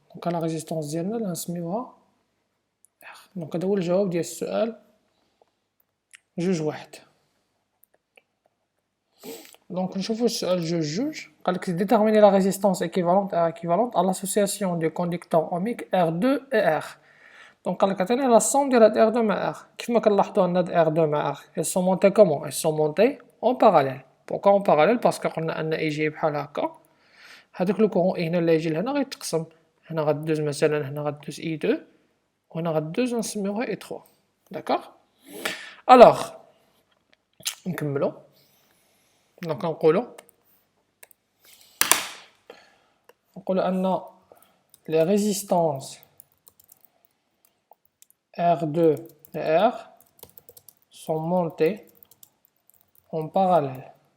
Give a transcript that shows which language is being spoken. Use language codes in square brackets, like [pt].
[ar] دونك لا ريزيستونس ديالنا اللي غنسميوها R. دونك هذا هو الجواب ديال السؤال 2-1. [fr] Donc [ar] نشوفو السؤال 2-2 قالك [fr] déterminer la résistance équivalente R équivalente à l'association des conducteurs ohmiques R2 et R. [ar] Donc قالك عطيني la somme ديال هاد R2 مع R. كيفما كنلاحظوا ان هاد R2 مع R [fr] elles sont montées comment? Elles sont montées en parallèle. Pourquoi en parallèle? Parce que [ar] قلنا ان اي جي بحال هكا هادوك لو كورون اي هنا اللي يجي لهنا غيتقسم، هنا غدوز مثلا هنا غدوز اي 2 وهنا غدوز نسميوها اي 3. داكوغ. الوغ نكملو. دونك نقولو ان [fr] les résistances R2 et R sont montées en parallèle.